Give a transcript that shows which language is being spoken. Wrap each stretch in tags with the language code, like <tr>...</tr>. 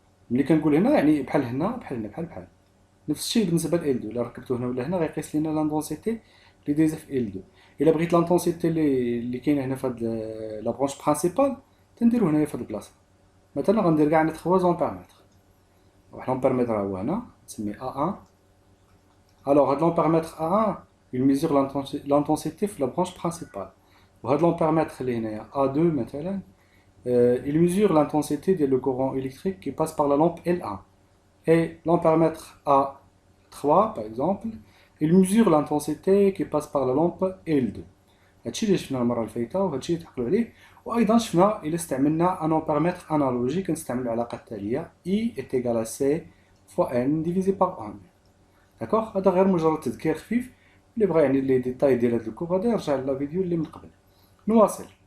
<ar>ملي كنقول هنا يعني بحال هنا بحال هنا بحال نفس الشيء بالنسبه ل L2. الا ركبتو هنا ولا هنا غيقيس لينا لانتونسيتي اللي دايزه في L2. الا بغيت لانتونسيتي اللي كاينه هنا في هاد لا برونش برينسيبال تنديرو هنايا في هاد البلاصه. مثلا غندير كاع عندي 3 زومبيرميتر، واحد لامبيرميتر ها هو هنا نسميه A1. الوغ هاد لامبيرميتر A1</ar> <fr>il mesure l'intensité</fr> <ar>في لا برونش برينسيبال، وهاد لامبيرميتر اللي هنايا A2 مثلا</ar> <fr>il mesure l'intensité du courant électrique qui passe par la lampe L1. Et l'ampèremètre A3, par exemple, il mesure l'intensité qui passe par la lampe L2.</fr> <ar>هادشي اللي شفنا المره الفايته وهادشي اللي تعقلوا عليه. وايضا شفنا الا استعملنا ان امبيرميتر انالوجي كنستعملوا العلاقه التاليه</ar> <fr>E est égal à C fois N divisé par 1.</fr> <ar>داكوغ، هذا غير مجرد تذكير خفيف. اللي بغى يعني لي ديتاي ديال هذا الكور هذا يرجع للا فيديو اللي من قبل. نواصل.</ar>